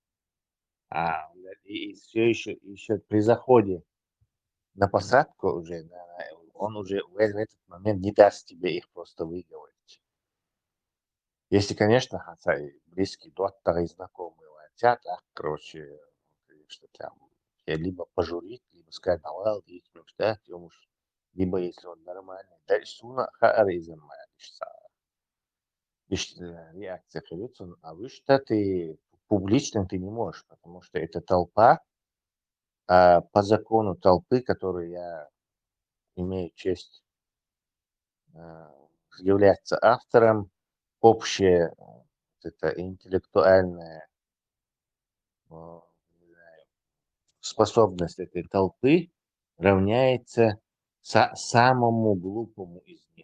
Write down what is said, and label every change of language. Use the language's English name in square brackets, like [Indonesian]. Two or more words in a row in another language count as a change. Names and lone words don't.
[Russian] И все еще при заходе на посадку уже, он уже в этот момент не даст тебе их просто выговорить. Если, конечно, хотя и близкий доктор и знакомые хотят, короче, что там, либо пожурить, либо сказать, либо если он нормальный, дальше суна харизм, реакция хилится, а вы что ты публично ты не можешь, потому что это толпа, а по закону толпы, которую я имею честь являться автором, общее это интеллектуальная способность этой толпы равняется самому глупому из них.